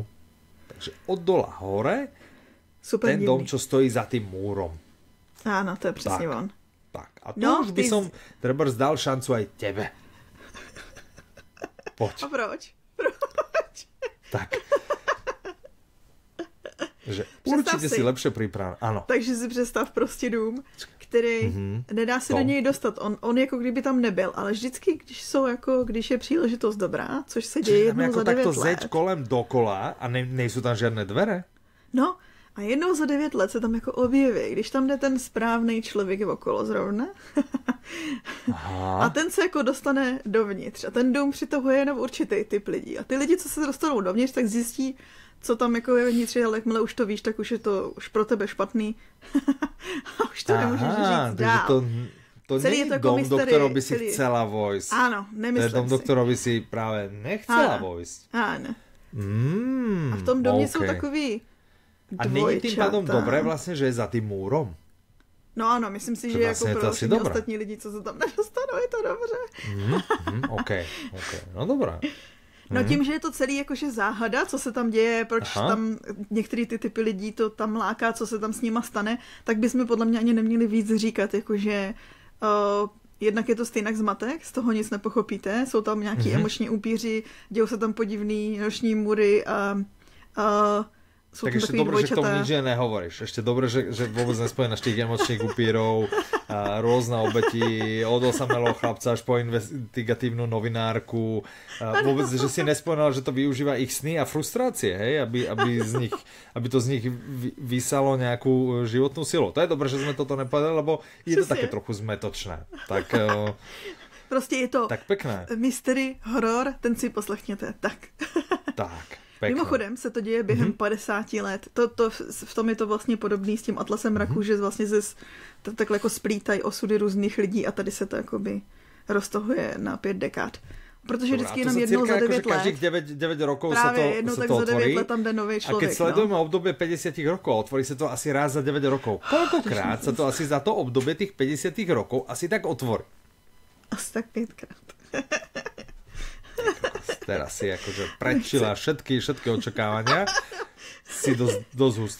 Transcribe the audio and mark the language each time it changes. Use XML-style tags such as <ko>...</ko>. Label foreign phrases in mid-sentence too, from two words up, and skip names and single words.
<sk>Takže od dola hore, super ten divný dom, čo stojí za tým múrom. Áno, to je presne on. Tak. A tu už by som treba zdal šancu aj tebe. Poď.</sk> <cs>A proč? Tak.</cs> <sk>Že určite si lepšie pripravený. Áno.</sk> <cs>Takže si představ prostě dům, který nedá se do něj dostat. On jako kdyby tam nebyl, ale vždycky, když je příležitost dobrá, což se děje jednou za 9 let. Takto zeď kolem dokola a nejsou tam žádné dvere? No, a jednou za 9 let se tam jako objeví, když tam jde ten správný člověk okolo zrovna. A ten se jako dostane dovnitř. A ten dům přitahuje jenom určitý typ lidí. A ty lidi, co se dostanou dovnitř, tak zjistí, co tam jako je vnitř, ale jakmile už to víš, tak už je to už pro tebe špatný. A už to nemůžeš říct dál.</cs> <sk>To není je dom, do ktorého by si chcela vojsť. Áno, nemyslím si. To je dom, do ktorého by si práve nechcela vojsť. Áno.</sk> <cs>A v tom domě sú takový dvojčata.</cs> <sk>A není tým pádom dobré vlastne, že je za tým múrom?</sk> <cs>No ano, myslím si, že jako pro všechny ostatní lidi, co se tam nedostanou, je to dobře.</cs> <sk>OK. No dobré.</sk> <cs>No tím, že je to celý jakože záhada, co se tam děje, proč tam některý ty typy lidí to tam láká, co se tam s nima stane, tak bychom podle mě ani neměli víc říkat, jakože jednak je to stejnak zmatek, z toho nic nepochopíte, jsou tam nějaký emoční upíři, dějou se tam podivný noční můry a</cs> <sk>tak ešte dobre, že k tomu nič nehovoríš. Ešte dobre, že vôbec nespojenáš tých emočných upírov, rôzne obeti, od osamelého chlapca až po investigatívnu novinárku. Vôbec, že si nespojenal, že to využíva ich sny a frustrácie, hej? Aby to z nich vysalo nejakú životnú silu. To je dobré, že sme toto nepovedali, lebo je to také trochu zmetočné. Tak, prostě je to tak pekné. Mystery,</sk> <cs>horor, ten si poslechněte. Tak.</cs> <sk>Tak. Pekno.</sk> <cs>Mimochodem se to děje během 50 let. V tom je to vlastně podobný s tím Atlasem raku, že vlastně takhle jako splítají osudy různých lidí a tady se to jakoby roztahuje na 5 dekád. Protože vždycky jenom jednou za 9 let.</cs> <sk>Každých 9 rokov</sk> <cs>právě</cs> <sk>sa to otvorí.</sk> <cs>9 let tam jde nový člověk.</cs> <sk>A keď sledujeme obdobie 50 rokov, otvorí sa to asi raz za 9 rokov. Koľkokrát sa to asi za to obdobie tých 50 rokov asi tak otvorí? Asi tak 5-krát. Teraz si akože predčila všetky očakávania. Si dosť hustá.</sk>